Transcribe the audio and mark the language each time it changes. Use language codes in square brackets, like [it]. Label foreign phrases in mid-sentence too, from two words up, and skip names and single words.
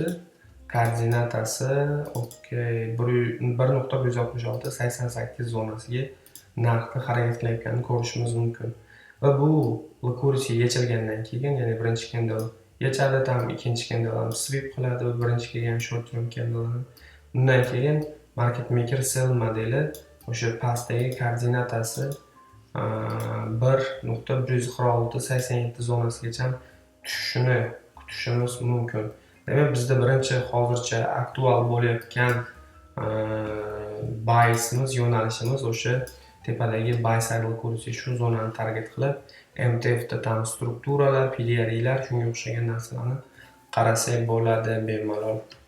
[uz] Koordinatasi 1.166-88 zonasiga narxni harakat qilayotganini ko'rishimiz mumkin. Va bu liquidity yechilgandan keyin, ya'ni birinchi candle yechadi, tam ikkinchi candle ham sweep qiladi va birinchi kelgan [en] short term candle. [uz] Undan keyin [en] market maker sell [uz] modeli o'sha pastdagi koordinatasi 1.126-87 zonasigacha tushishini kutishimiz mumkin. Demak, bizda birinchi hozircha aktual bo'layotgan buysimiz, yo'nalishimiz o'sha tepadagi [en] buy side liquidity, [uz] shu zonani target qilib, MTFda tam strukturalar, PDRAlar, shunga o'xshagan narsalarni qarasak bo'ladi bemalol.